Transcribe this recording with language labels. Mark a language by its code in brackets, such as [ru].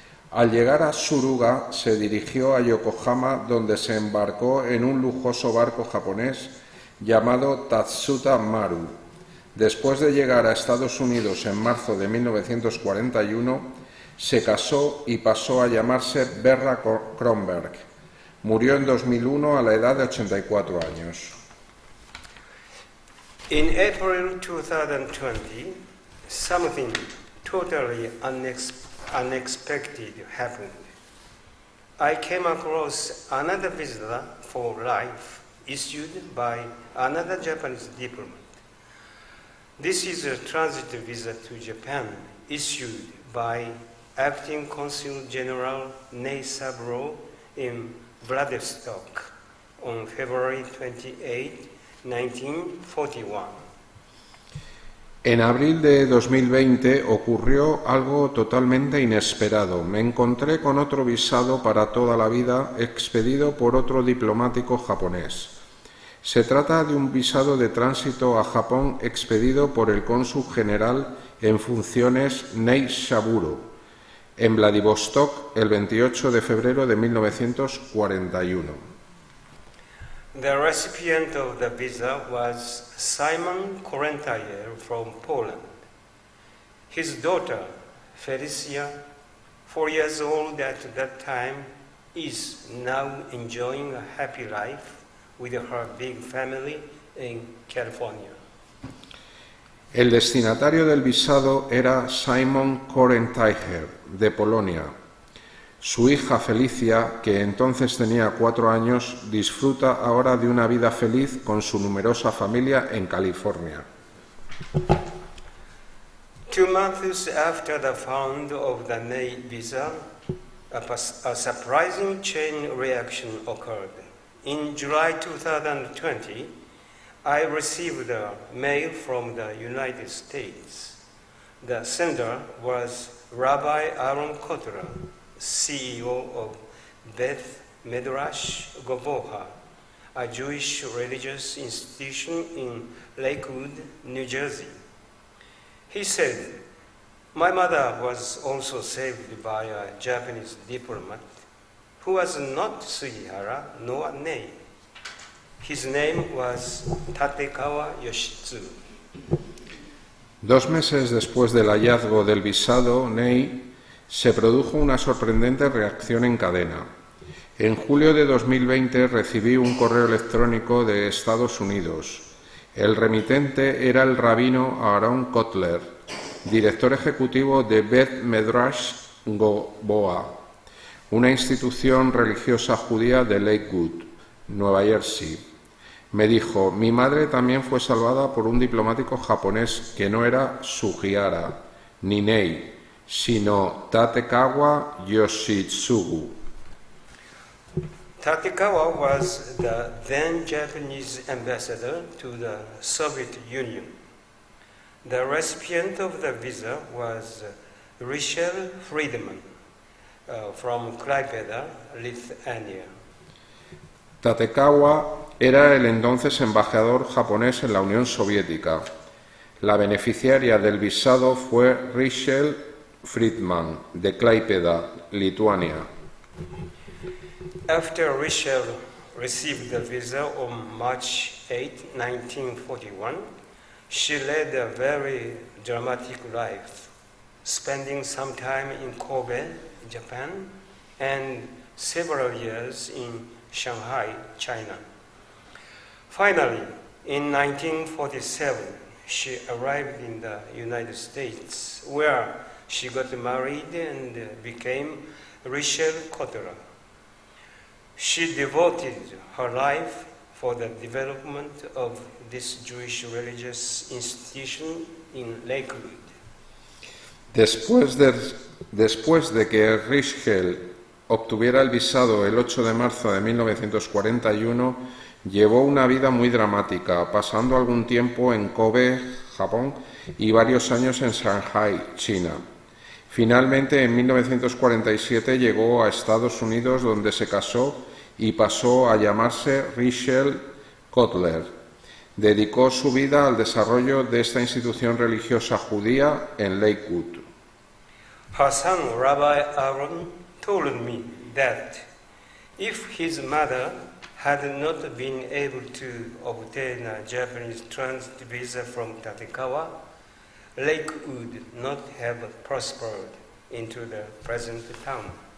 [es] Al llegar a Tsuruga se dirigió a Yokohama, donde se embarcó en un lujoso barco japonés llamado Tatsuta Maru. Después de llegar a Estados Unidos en marzo de 1941, se casó y pasó a llamarse Vera Kronberg. Murió en 2001 a la edad de 84 años. [en] In April 2020, something totally unexpected happened. I came across another visa for life issued by another Japanese diplomat. This is a transit visa to Japan issued by Acting Consul General Nei Saburo in Vladivostok on February 28, 1941. [es] En abril de 2020 ocurrió algo totalmente inesperado. Me encontré con otro visado para toda la vida expedido por otro diplomático japonés. Se trata de un visado de tránsito a Japón expedido por el cónsul general en funciones Nei Saburo en Vladivostok el 28 de febrero de 1941. [en] The recipient of the visa was Simon Korentayer from Poland. His daughter, Felicia, 4 years old at that time, is now enjoying a happy life with her big family in California. [es] El destinatario del visado era Simon Korentayer, de Polonia. Su hija Felicia, que entonces tenía 4 años, disfruta ahora de una vida feliz con su numerosa familia en California. [en] 2 months after the found of the Ney visa, a surprising chain reaction occurred. In July 2020, I received a mail from the United States. The sender was Rabbi Aaron Kotler, CEO of Beth Midrash Govoha, a Jewish religious institution in Lakewood, New Jersey. He said, "My mother was also saved by a Japanese diplomat who was not Sugihara nor Ney. His name was Tatekawa Yoshitsu." [es] 2 meses después del hallazgo del visado Ney, se produjo una sorprendente reacción en cadena. En julio de 2020 recibí un correo electrónico de Estados Unidos. El remitente era el rabino Aaron Kotler, director ejecutivo de Beth Midrash Govoha, una institución religiosa judía de Lakewood, Nueva Jersey. Me dijo, mi madre también fue salvada por un diplomático japonés que no era Sugihara ni Ney, sino Tatekawa Yoshitsugu. [en] Tatekawa was the then Japanese ambassador to the Soviet Union. The recipient of the visa was Richel Friedman from Klaipėda, Lithuania. [es] Tatekawa era el entonces embajador japonés en la Unión Soviética. La beneficiaria del visado fue Richel Friedman, de Klaipėda, Lituania. [en] After Richel received the visa on March 8, 1941, she led a very dramatic life, spending some time in Kobe, Japan, and several years in Shanghai, China. Finally, in 1947, she arrived in the United States, where she got married and became Richel Kotler. She devoted her life for the development of this Jewish religious institution in Lakewood. [es] Después de que Richel obtuviera el visado el 8 de marzo de 1941, llevó una vida muy dramática, pasando algún tiempo en Kobe, Japón, y varios años en Shanghai, China. Finalmente, en 1947 llegó a Estados Unidos, donde se casó y pasó a llamarse Richel Kotler. Dedicó su vida al desarrollo de esta institución religiosa judía en Lakewood. [en] Her son, Rabbi Aaron, told me that if his mother had not been able to obtain a Japanese transit visa from Tatekawa, Lake would not have prospered into the present town.